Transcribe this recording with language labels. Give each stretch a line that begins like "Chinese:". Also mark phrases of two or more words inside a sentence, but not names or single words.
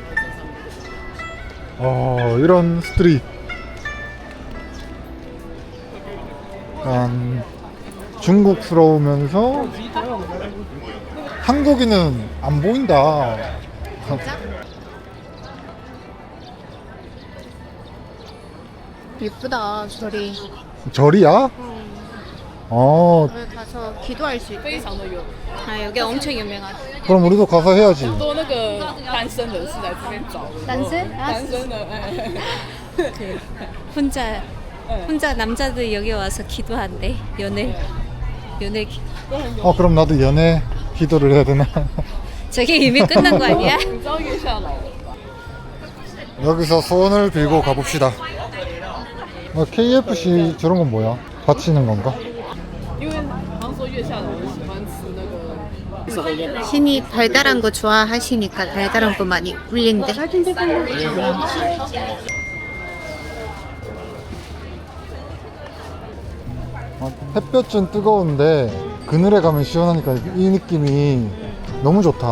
Korean: 이런 스트릿 중국스러우면서 한국인은 안 보인다. 예쁘다 절이. 절이야? 여기 가서 기도할 수 있대. 아 여기 엄청 유명하지. 그럼 우리도 가서 해야지.
Chinese: 多那个单身人士来这边找
Korean: 단스?
Chinese: 单身的，哎，
Korean: 혼자 남자들 여기 와서 기도한대. 연애 기- 그럼 나도 연애 기도를 해야 되나? 저게 이미 끝난 거 아니야?
Chinese: 你知道月下老人吧？
Korean: 여기서 소원을 빌고 가봅시다. KFC 저런 건 뭐야? 받치는 건가?
Chinese: 因为好像说月下老人喜欢吃那个
Korean: 신이 달달한 거 좋아하시니까 달달한 거 많이 올린대. 햇볕은 뜨거운데 그늘에 가면 시원하니까 이 느낌이 너무 좋다.